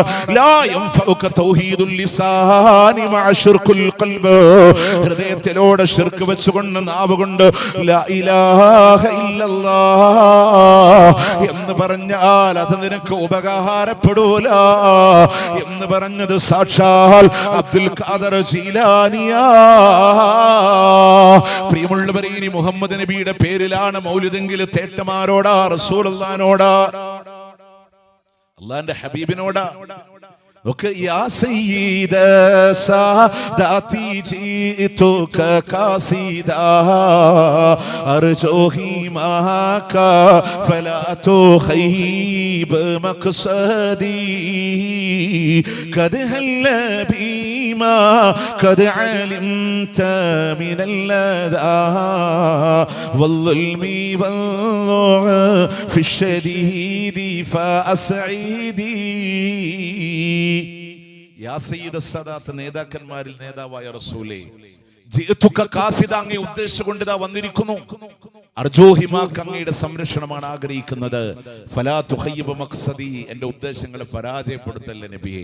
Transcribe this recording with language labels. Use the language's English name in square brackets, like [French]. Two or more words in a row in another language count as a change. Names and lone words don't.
[Arabic] لا ينفعك توحيد اللسان مع شرك القلب, [Malayalam] ഹൃദയത്തിലൂടെ ശിർക്ക് വെച്ചുകൊണ്ട് നാവ് കൊണ്ട് [Arabic] لا إله [Malayalam] എന്ന് പറഞ്ഞാൽ അത് നിനക്ക് ഉപകാരപ്പെടൂല എന്ന് പറഞ്ഞത് സാക്ഷാൽ അബ്ദുൽ ഖാദർ ജീലാനിയാ. പ്രിയമുള്ളവരെ, ഇനി മുഹമ്മദ് നബിയുടെ പേരിലാണ് മൗലിദെങ്കിൽ തേട്ടമാരോടാ, റസൂലുള്ളാഹിനോടാ, അല്ലാഹുവിന്റെ ഹബീബിനോടാ. [Arabic] يا سيد ساداتي جئتك قاصدا أرجو حماك فلا تخيب مقصدي قد هل بما قد علمت من الأذى والظلم والضعف الشديد فأسعدي. يا سيد السادات, [Malayalam] നേതാക്കന്മാരിൽ നേതാവായ റസൂലേ, [Arabic] جئتك قاصدا, [Malayalam] അങ്ങയെ ഉദ്ദേശിച്ചുകൊണ്ട് ഇതാ വന്നിരിക്കുന്നു. [Arabic] أرجو حماك, [Malayalam] അങ്ങയുടെ സംരക്ഷണമാണ് ആഗ്രഹിക്കുന്നത്. [Arabic] فلا تخيب مقصدي, [Malayalam] എന്റെ ഉദ്ദേശങ്ങളെ പരാജയപ്പെടുത്തല്ല നബിയെ.